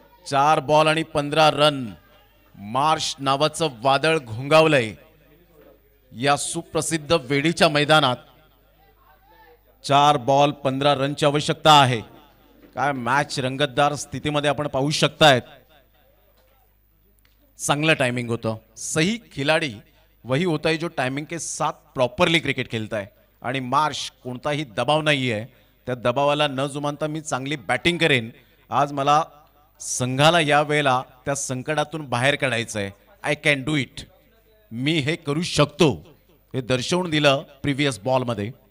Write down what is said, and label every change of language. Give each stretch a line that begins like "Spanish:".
Marathi: 4 ball आणि 15 run. March नावाचं वादळ घोंगावलंय या सुप्रसिद्ध वेडीच्या मैदानात. 4 बॉल 15 रनची आवश्यकता आहे. काय मॅच रंगतदार स्थितीमध्ये आपण पाहू शकतायत. चांगलं टायमिंग होतं.
Hindi: सही खिलाडी वही होता है जो टायमिंग के साथ प्रॉपरली क्रिकेट खेळता है.
Marathi: आणि मार्च कोणताही दबाव नाही आहे. त्या दबावाला न जुमानता मी चांगली बॅटिंग करेन. आज मला संघाला या वेळेला त्या संकटातून बाहेर काढायचं आहे.
English: I can do it.
Marathi: मी हे करू शकतो हे दर्शवून दिलं प्रिव्हियस बॉलमध्ये.